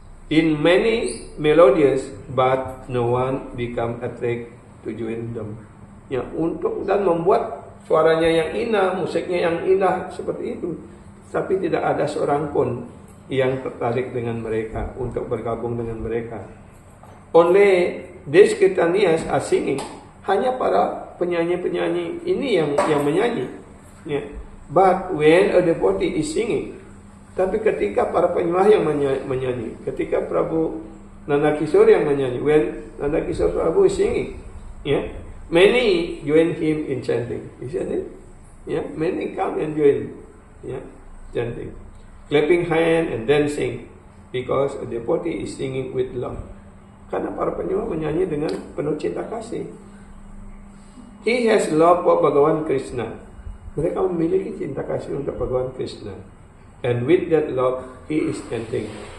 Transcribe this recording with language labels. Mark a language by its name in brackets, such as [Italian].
[English] In many melodies, but no one become attracted to join them. [Indonesian] Ya, untuk dan membuat suaranya yang indah, musiknya yang indah seperti itu, tapi tidak ada seorang pun yang tertarik dengan mereka untuk bergabung dengan mereka. [English] Only these Kirtanias are singing. [Indonesian] Hanya para penyanyi-penyanyi ini yang menyanyi. [English] Ya. But when a devotee is singing, [Indonesian] tapi ketika para penyembah yang menyanyi, [English] ketika Prabu Nanda Kishore yang menyanyi, when Nanda Kishore Prabhu is singing, ya, many join him in chanting, isn't it? Ya, many come and join, ya, chanting, clapping hand and dancing, because a devotee is singing with love. [Indonesian] Karena para penyembah menyanyi dengan penuh cinta kasih. [English] He has love for Bhagavan Krishna. [Indonesian] Mereka memiliki cinta kasih untuk Bhagavan Krishna. [English] And with that love, he is chanting.